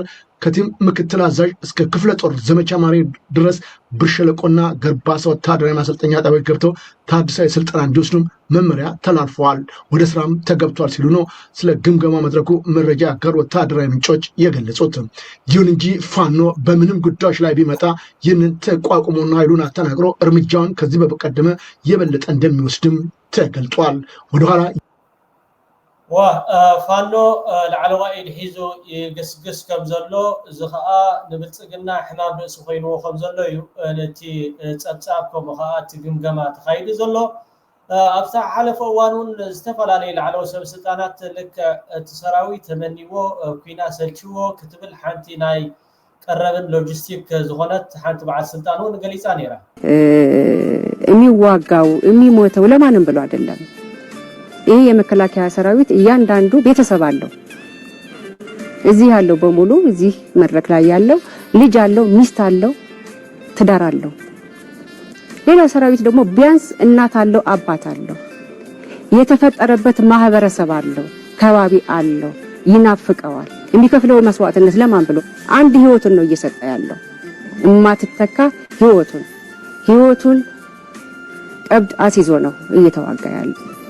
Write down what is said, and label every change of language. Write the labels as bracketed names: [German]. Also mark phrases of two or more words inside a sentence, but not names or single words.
[Amharic] ከቲም ምክትል አዛዥ እስከ ክፍለ ጦር ዘመቻ ማሪ ድረስ ብር ሸለቆና ገርባሳ ወታደራዊ ማሰልጠኛ ጣቢያዎች ገብተው ታድሳዊ ስልጠና እንዲወስዱም መመሪያ ተላልፈዋል፣ ወደ ስራም ተገብቷል ሲሉ ነው ስለ ግምገማ መድረኩ መረጃ ያጋሩ ወታደራዊ ምንጮች የገለጹት። ይሁን እንጂ ፋኖ በምንም ጉዳዮች ላይ ቢመጣ ይህንን ተቋቁሞና ኃይሉን አጠናክሮ እርምጃውን ከዚህ በቀደመ የበለጠ እንደሚወስድም ተገልጧል። ወደኋላ [Tigrinya] ፋኖ ላዕለዋይ ኢድ ሒዙ ይግስግስ ከም ዘሎ እዚ ከዓ ንብልፅግና ሕማም ርእሲ ኮይንዎ ከም ዘሎ እዩ ነቲ ፀብፃብ ከምኡ ከዓ እቲ ግምገማ ተካይዱ ዘሎ። ኣብታ ሓለፈ እዋን እውን ዝተፈላለዩ ላዕለወ ሰብ ስልጣናት ልክዕ እቲ ሰራዊት ተመኒዎ ኩና ሰልችዎ ክትብል ሓንቲ ናይ ቀረብን ሎጂስቲክ ዝኾነት ሓንቲ በዓል ስልጣን እውን ገሊፃ ነይራ። [Amharic] የሚዋጋው የሚሞተው ለማንም ብሎ አይደለም። ይሄ የመከላከያ ሰራዊት እያንዳንዱ ቤተሰብ አለው። እዚህ ያለው በሙሉ እዚህ መድረክ ላይ ያለው ልጅ አለው፣ ሚስት አለው፣ ትዳር አለው። ሌላ ሰራዊት ደግሞ ቢያንስ እናት አለው፣ አባት አለው፣ የተፈጠረበት ማህበረሰብ አለው፣ ከባቢ አለው፣ ይናፍቀዋል። የሚከፍለው መስዋዕትነት ለማን ብሎ አንድ ህይወቱን ነው እየሰጠ ያለው። እማትተካ ህይወቱን ቀብድ አስይዞ ነው እየተዋጋ ያለው።